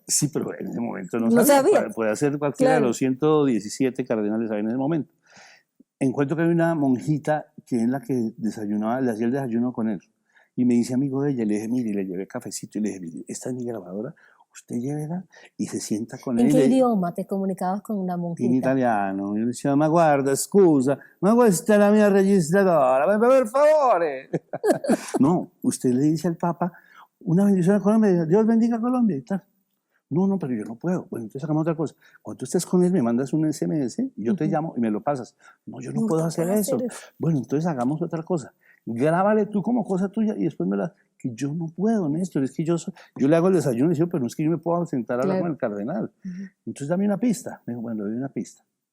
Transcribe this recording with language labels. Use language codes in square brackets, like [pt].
[es] Sí, pero en ese momento no sabía. Puede ser cualquiera de los 117 cardenales en ese momento. Encuentro que hay una monjita que es la que desayunaba, le hacía el desayuno con él. Y me dice amigo de ella, le dije, mire, le llevé cafecito y le dije, mire, esta es mi grabadora, usted llévela y se sienta con él. ¿En qué idioma te comunicabas con una monjita? En italiano. Yo le decía, [it] ma guarda, scusa, ma questa è la mia registradora, per favore. [es] No, usted le dice al Papa, una bendición a Colombia, Dios bendiga a Colombia y tal. No, pero yo no puedo. Bueno, entonces hagamos otra cosa. Cuando tú estés con él, me mandas un SMS y yo te llamo y me lo pasas. No, yo no puedo hacer eso. Bueno, entonces hagamos otra cosa. Grábale tú como cosa tuya y después que yo no puedo, Néstor, es que yo le hago el desayuno y digo, pero no es que yo me puedo sentar a hablar con el cardenal. Entonces dame una pista. Me dijo, bueno, doy una pista.